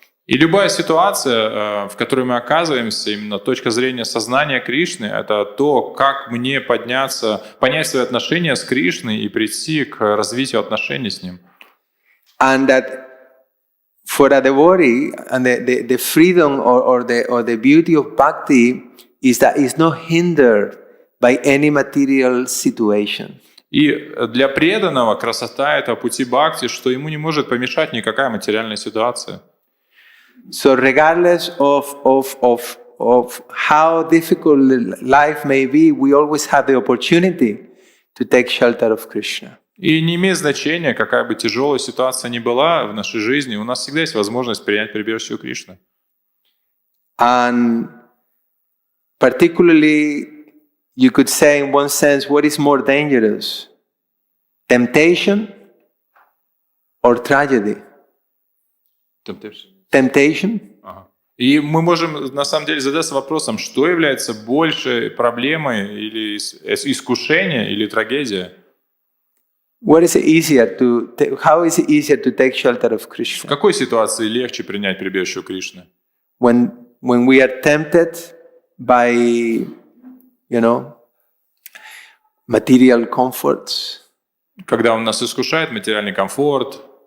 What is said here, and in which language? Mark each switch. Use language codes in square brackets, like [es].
[ru] И любая ситуация, в которой мы оказываемся, именно точка зрения сознания Кришны, это то, как мне понять свои отношения с Кришной и прийти к развитию отношений с Ним. [en] And that for a devotee, and the freedom or the beauty of bhakti is that it's not hindered by any material situation. [ru] И для преданного красота этого пути бхакти, что ему не может помешать никакая материальная ситуация. [en] So regardless of of how difficult life may be, we always have the opportunity to take shelter of Krishna. [ru] И не имеет значения, какая бы тяжелая ситуация ни была в нашей жизни, у нас всегда есть возможность принять прибежище у Кришны. [en] And particularly, you could say in one sense, what is more dangerous? Temptation or tragedy? Temptation? [ru] Ага. И мы можем на самом деле задаться вопросом, что является большей проблемой или искушение или трагедия? [en] What is it easier how is it easier to take shelter of [ru] В [en] Krishna? [ru] какой ситуации легче принять прибежище у Кришны? [en] When we are tempted by, material comforts, [ru] Когда он нас искушает материальный комфорт,